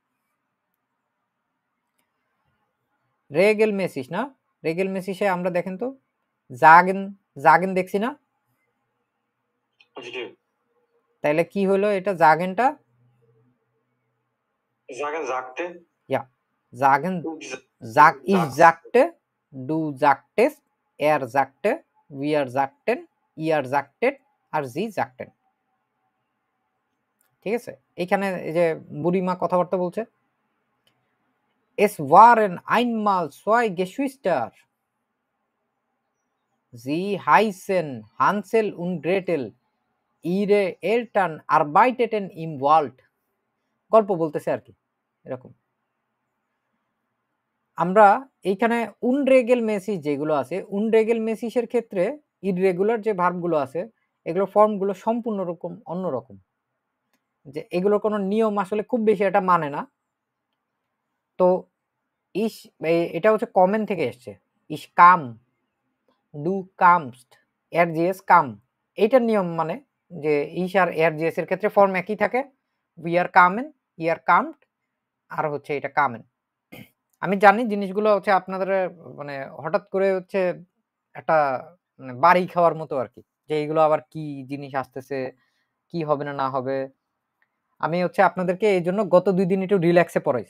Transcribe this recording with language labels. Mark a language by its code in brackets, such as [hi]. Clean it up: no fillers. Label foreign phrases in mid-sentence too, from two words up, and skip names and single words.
[bn] রেগেলমেসিস না? রেগেলমেসিসে আমরা দেখেন তো জাগেন, জাগেন দেখছি না? জি। তাইলে কি হলো এটা জাগেনটা? জাগেন জাগতে? [de] Ja. Sagen, ich sagte, du sagtest, er sagte, wir sagten, ihr sagtet আর sie sagten। [bn] ঠিক আছে? এখানে এই যে বুড়িমা কথাবার্তা বলছে। [de] Es waren einmal zwei Geschwister. Sie heißen Hansel und Gretel. Ihre Eltern arbeiteten im Wald. [bn] গল্প বলতেছে আর কি এরকম। আমরা এইখানে unregelmäßig যেগুলো আছে, unregelmäßig এর ক্ষেত্রে irregular যে ভার্বগুলো আছে, এগুলোর ফর্মগুলো সম্পূর্ণ অন্যরকম। যে এগুলোর কোনো নিয়ম আসলে খুব বেশি একটা মানে না। তো এটা হচ্ছে কমন থেকে এসছে। [de] Ich kam, du kamst, er gs kam। [bn] এইটার নিয়ম মানে যে ich আর er gs এর ক্ষেত্রে ফর্ম একই থাকে। [de] We are kamen, ihr kamt আর হচ্ছে এটা kamen। [bn] আমি জানি জিনিসগুলো হচ্ছে আপনাদের মানে হঠাৎ করে হচ্ছে একটা মানে বাড়ি খাওয়ার মতো আরকি। যে এগুলো আবার কি জিনিস আসতেছে, কি হবে না হবে। আমি হচ্ছে আপনাদেরকে এইজন্য গত ২ দিন একটু রিল্যাক্সে পড়াইছি।